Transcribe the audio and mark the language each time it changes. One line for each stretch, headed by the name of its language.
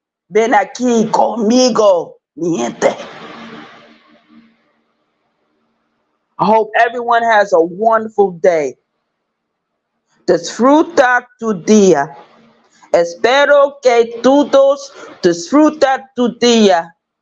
Spanish: Ven aquí conmigo, mi gente.
English: I hope everyone has a wonderful day.
Spanish: Disfruta tu día. Espero que todos disfruta tu día.